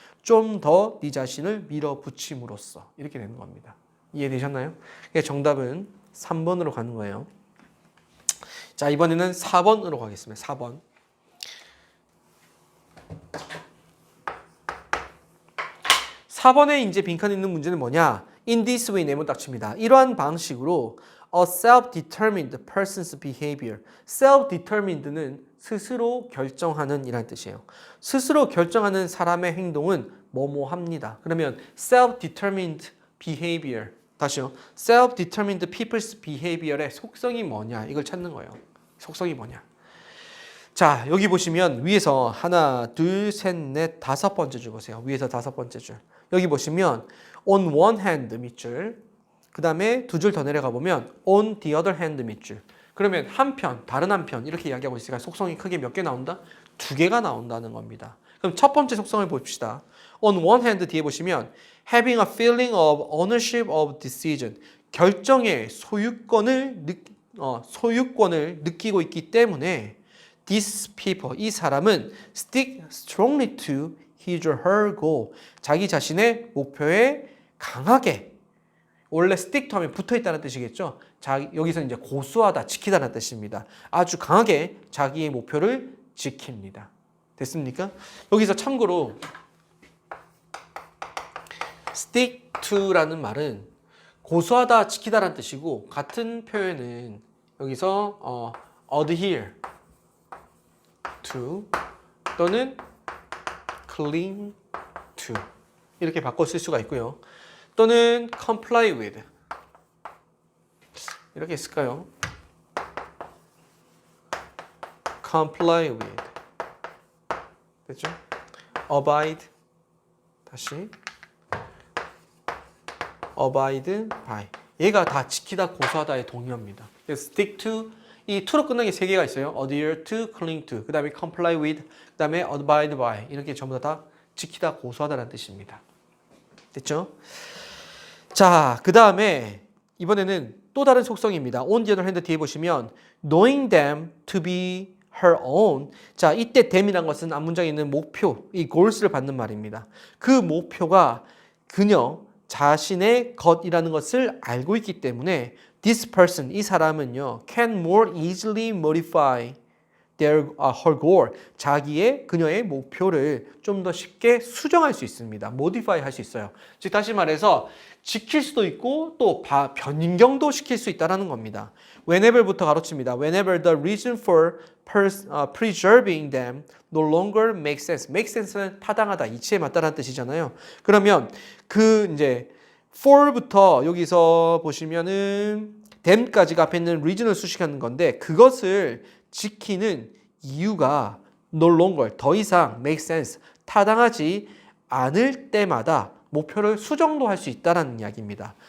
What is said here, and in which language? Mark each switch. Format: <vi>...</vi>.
<ko>좀 더 네 자신을 밀어붙임으로써 이렇게 되는 겁니다. 이해되셨나요? 그러니까 정답은 3번으로 가는 거예요. 자, 이번에는 4번으로 가겠습니다. 4번. 4번에 이제 빈칸에 있는 문제는 뭐냐?</ko> <en>In this way</en> <ko>네모 딱 칩니다. 이러한 방식으로</ko> <en>a self-determined person's behavior.</en> <ko>self-determined는 스스로 결정하는 이라는 뜻이에요. 스스로 결정하는 사람의 행동은 뭐뭐합니다. 그러면</ko> <en>self-determined behavior.</en> <ko>다시요. self-determined people's behavior의 속성이 뭐냐? 이걸 찾는 거예요. 속성이 뭐냐? 자, 여기 보시면 위에서 하나, 둘, 셋, 넷, 다섯 번째 줄 보세요. 위에서 다섯 번째 줄. 여기 보시면 on one hand 밑줄. 그 다음에 두 줄 더 내려가 보면 on the other hand 밑줄. 그러면 한편, 다른 한편 이렇게 이야기하고 있으니까 속성이 크게 몇 개 나온다? 두 개가 나온다는 겁니다. 그럼 첫 번째 속성을 봅시다.</ko> <en>on one hand</en> <ko>뒤에 보시면</ko> <en>having a feeling of ownership of decision.</en> <ko>결정의 소유권을 느끼고 있기 때문에 these people, 이 사람은</ko> <en>stick strongly to his or her goal.</en> <ko>자기 자신의 목표에 강하게 원래 stick to 하면 붙어 있다는 뜻이겠죠. 여기서 이제 고수하다, 지키다는 뜻입니다. 아주 강하게 자기의 목표를 지킵니다. 됐습니까? 여기서 참고로 stick to라는 말은 고수하다, 지키다라는 뜻이고 같은 표현은 여기서 adhere to 또는 cling to 이렇게 바꿔 쓸 수가 있고요. 또는 comply with 이렇게 있을까요? comply with 됐죠? abide 다시 abide by 얘가 다 지키다, 고수하다의 동의어입니다. stick to 이 to로 끝나는 게 세 개가 있어요. adhere to, cling to, 그 다음에 comply with, 그 다음에 abide by 이렇게 전부 다 지키다, 고수하다라는 뜻입니다. 됐죠? 자, 그 다음에 이번에는 또 다른 속성입니다.</ko> <en>on the other hand</en> <ko>뒤에 보시면</ko> <en>knowing them to be her own.</en> <ko>자, 이때 them이란 것은 앞문장에 있는 목표, 이 goals를 받는 말입니다. 그 목표가 그녀 자신의 것이라는 것을 알고 있기 때문에 this person, 이 사람은요</ko> <en>can more easily modify her goal.</en> <ko>그녀의 목표를 좀 더 쉽게 수정할 수 있습니다. modify 할 수 있어요. 즉 다시 말해서 지킬 수도 있고 또 변경도 시킬 수 있다는 겁니다. whenever부터 가로칩니다.</ko> <en>whenever the reason for preserving them no longer makes sense.</en> <ko>make sense는 타당하다, 이치에 맞다라는 뜻이잖아요. 그러면 그 이제 for부터 여기서 보시면은 them까지가 앞에 있는 reason을 수식하는 건데 그것을 지키는 이유가 no longer, 더 이상 make sense, 타당하지 않을 때마다 목표를 수정도 할 수 있다는 이야기입니다.</ko>